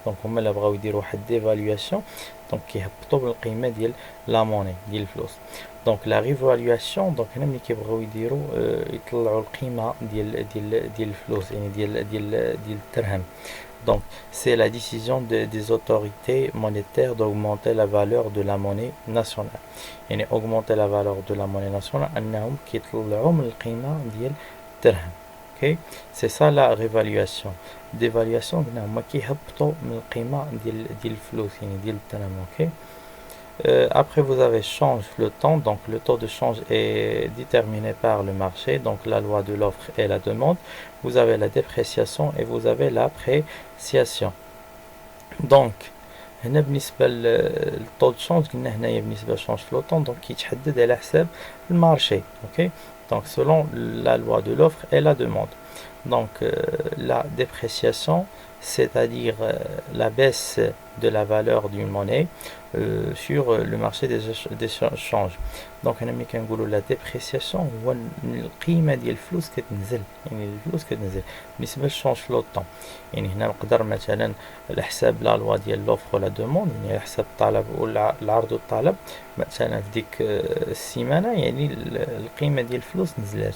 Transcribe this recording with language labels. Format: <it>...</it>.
<ar>دونك هما اللي بغاو يديروا واحد ديفالواسيون دونك كيهبطوا بالقيمه ديال لا موني ديال الفلوس. دونك لا ريفالواسيون دونك هنا ملي كيبغيو يديروا يطلعوا القيمه ديال الفلوس يعني ديال الدرهم.</ar> <fr>Donc, c'est la décision des autorités monétaires d'augmenter la valeur de la monnaie nationale.</fr> <ar>يعني</ar> <fr>augmenter la valeur de la monnaie nationale</fr> <ar>أنهم كيطلعوا من القيمة ديال الدرهم.</ar> <fr>Okay? C'est ça la révaluation.</fr> <ar>Dévaluation قلنا هما كيهبطوا من القيمة ديال الفلوس يعني ديال الدرهم. Okay?</ar> <fr>Après vous avez change flottant. Donc le taux de change est déterminé par le marché, donc la loi de l'offre et la demande. Vous avez la dépréciation et vous avez l'appréciation.</fr> <ar>Donc هنا بالنسبة للطو دو شونج قلنا هنايا بالنسبة للشونج فلوتون دونك كيتحدد على حساب المارشي. اوكي دونك</ar> <fr>selon la loi de l'offre et la demande. Donc la dépréciation c'est-à-dire la baisse de la valeur d'une monnaie sur le marché des changes.</fr> <ar>دونك هنا ملي كنقولوا لا ديبريسياسيون هو القيمه ديال الفلوس كتنزل يعني الفلوس كتنزل بالنسبه للشونج فلوطون. يعني هنا نقدر مثلا على حساب لا لوا ديال لوفر ولا دوموند يعني على حساب الطلب والعرض والطلب مثلا في ديك السيمانه يعني القيمه ديال الفلوس نزلات.</ar>